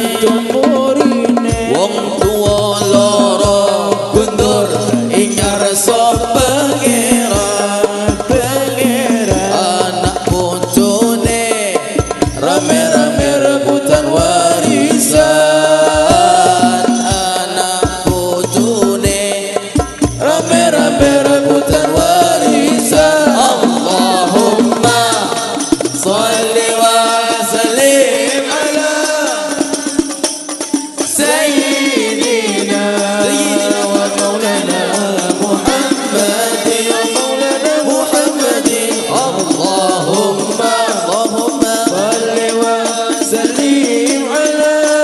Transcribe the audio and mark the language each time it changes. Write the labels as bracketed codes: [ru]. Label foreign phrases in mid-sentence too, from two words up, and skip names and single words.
[jv] wong tuwa loro kundur ingar so pangeran anak bojone rame-rame rebutan warisan anak bojone rame-rame rebutan warisan [ar] اللهم صل وسلم على سيدنا ومولانا محمد اللهم صل وسلم على